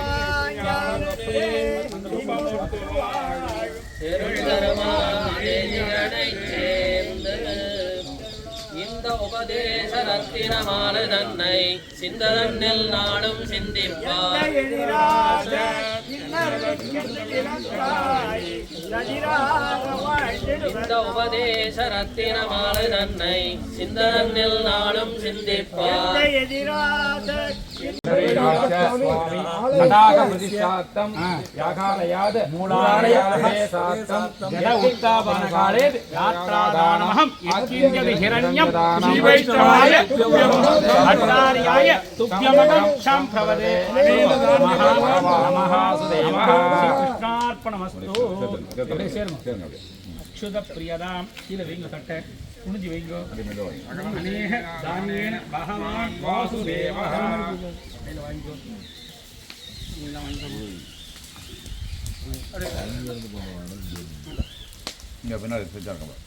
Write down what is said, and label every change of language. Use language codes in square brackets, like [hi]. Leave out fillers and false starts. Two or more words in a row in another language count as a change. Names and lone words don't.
[ta] திருத்தருமாலைச் சேர்ந்து இந்த உபதேச ரத்தினமாலை தன்னை சிந்ததன்னில் நாளும் சிந்திப்பார் இந்த உபதேச ரத்தினமாலை தன்னை சிந்ததன்னில் நாளும் சிந்திப்பார் [sa] तडागप्रतिष्ठार्थं यागालयाद् मूलालयाभेसार्थं जड उत्तापनकाले यात्रादानमहं यत्किञ्चिदहिरण्यं श्रीवैष्णवाय भट्टार्याय तुभ्यमहं शम्प्रवदे नमः सुदेवः कृष्णार्पणमस्तु अक्षुत प्रियदां [ta] கீழே வைங்க தட்டை குனிஞ்சு வைங்க [sa] अनेक धान्येन भगवान् वासुदेवः வாங்கிக்கோ [ta] இங்கே பின்னாடி வச்சாங்க